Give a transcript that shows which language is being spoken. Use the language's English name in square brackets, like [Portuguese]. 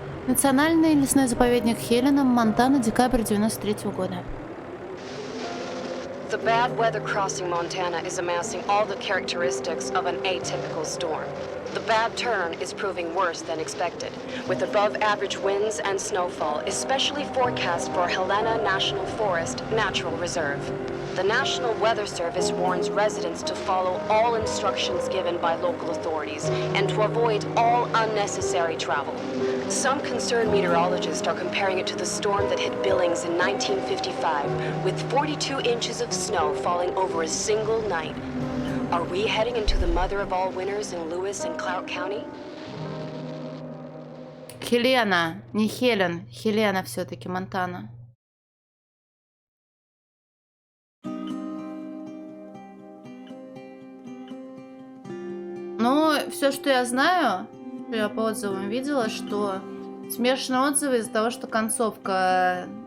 [Russian] Национальный лесной заповедник Хелена, Монтана, декабрь 93 года. [English] The bad weather crossing Montana is amassing all the characteristics of an atypical storm. The bad turn is proving worse than expected, with above-average winds and snowfall, especially forecast for Helena National Forest Natural Reserve. The National Weather Service warns residents to follow all instructions given by local authorities and to avoid all unnecessary travel. Some concerned meteorologists are comparing it to the storm that hit Billings in 1955, with 42 inches of snow falling over a single night. Are we heading into the mother of all winters in Lewis and Clark County? [Russian] Хелена, не Хелен, Хелена все-таки, Монтана. Ну, все, что я знаю, что я по отзывам видела, что смешанные отзывы из-за того, что концовка